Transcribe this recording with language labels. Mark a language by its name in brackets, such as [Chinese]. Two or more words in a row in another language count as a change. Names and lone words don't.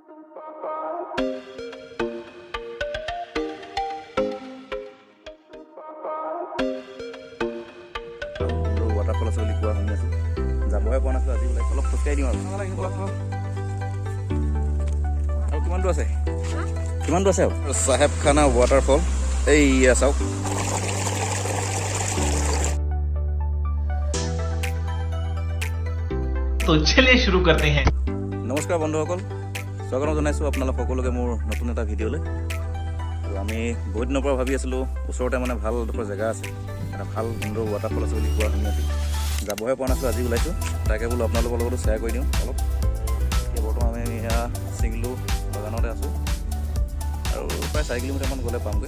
[Assamese] ৱাটাৰফল আছে বুলি কোৱা শুনি আছোঁ। যাবহে পোৱা নাছিলোঁ, আজি ওলাইছোঁ। অলপ খোজকাঢ়ি দিওঁ আৰু কিমান দূৰ আছে? কিমান দূৰ আছে আৰু চাহেব খানা ৱাটাৰফল এইয়া চাওক। [Hindi] तो चलिए शुरू करते हैं। [Assamese] নমস্কাৰ বন্ধুসকল, স্বাগতম জনাইছোঁ আপোনালোক সকলোকে মোৰ নতুন এটা ভিডিঅ'লৈ। তো আমি বহুত দিনৰ পৰা ভাবি আছিলোঁ ওচৰতে মানে ভাল এডোখৰ জেগা আছে, এটা ভাল সুন্দৰ ৱাটাৰফল আছে বুলি কোৱা শুনি আছোঁ। যাবহে পোৱা নাছিলোঁ, আজি ওলাইছোঁ। তাকে বোলো আপোনালোকৰ লগতো শ্বেয়াৰ কৰি দিওঁ অলপ। এতিয়া বৰ্তমান আমি এয়া চিংলু বাগানতে আছোঁ আৰু প্ৰায় 4 কিলোমিটাৰমান গ'লে পামগৈ।